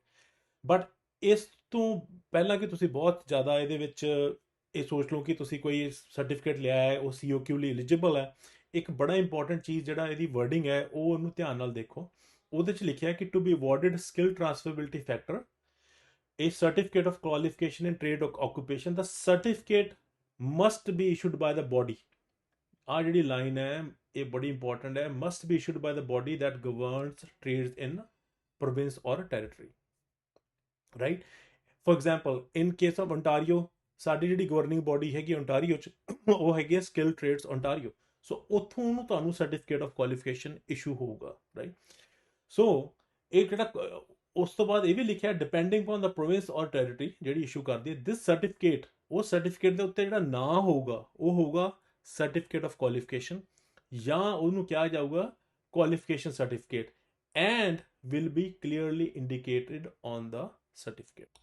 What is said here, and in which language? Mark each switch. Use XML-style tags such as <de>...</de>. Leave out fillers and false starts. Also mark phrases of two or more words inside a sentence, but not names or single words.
<pa>ਬਟ ਇਸ ਤੋਂ ਪਹਿਲਾਂ ਕਿ ਤੁਸੀਂ ਬਹੁਤ ਜ਼ਿਆਦਾ ਇਹਦੇ ਵਿੱਚ ਇਹ ਸੋਚ ਲਓ ਕਿ ਤੁਸੀਂ ਕੋਈ ਸਰਟੀਫਿਕੇਟ ਲਿਆ ਹੈ ਉਹ COQ ਲਈ ਐਲੀਜੀਬਲ ਹੈ, ਇੱਕ ਬੜਾ ਇੰਪੋਰਟੈਂਟ ਚੀਜ਼ ਜਿਹੜਾ ਇਹਦੀ ਵਰਡਿੰਗ ਹੈ ਉਹ ਉਹਨੂੰ ਧਿਆਨ ਨਾਲ ਦੇਖੋ। ਉਹਦੇ 'ਚ ਲਿਖਿਆ ਕਿ</pa> <en>to be awarded skill transferability factor a certificate of qualification in trade occupation, the certificate must be issued by the body।</en> <pa>ਆਹ ਜਿਹੜੀ ਲਾਈਨ ਹੈ ਇਹ ਬੜੀ ਇੰਪੋਰਟੈਂਟ ਹੈ,</pa> <en>must be issued by the body that governs trades in province or territory, right। for example in case of Ontario</en> <pa>ਸਾਡੀ ਜਿਹੜੀ</pa> <en>governing body</en> <pa>ਹੈਗੀ ਓਨਟਾਰੀਓ 'ਚ ਉਹ ਹੈਗੀ ਹੈ ਸਕਿੱਲ ਟ੍ਰੇਡਸ ਓਨਟਾਰੀਓ। ਸੋ ਉੱਥੋਂ ਨੂੰ ਤੁਹਾਨੂੰ</pa> <en>certificate of qualification issue</en> <pa>ਹੋਊਗਾ, ਰਾਈਟ। ਸੋ ਇਹ ਜਿਹੜਾ ਉਸ ਤੋਂ ਬਾਅਦ ਇਹ ਵੀ ਲਿਖਿਆ</pa> <en>depending on the province or territory</en> <pa>ਜਿਹੜੀ ਇਸ਼ੂ ਕਰਦੀ ਹੈ</pa> <en>this certificate,</en> <pa>ਉਹ ਸਰਟੀਫਿਕੇਟ ਦੇ ਉੱਤੇ ਜਿਹੜਾ ਨਾਂ ਹੋਊਗਾ ਉਹ ਹੋਊਗਾ</pa> <en>certificate of qualification</en> <pa>ਜਾਂ ਉਹਨੂੰ ਕਿਹਾ ਜਾਊਗਾ</pa> <en>qualification certificate and will be clearly indicated on the certificate.</en>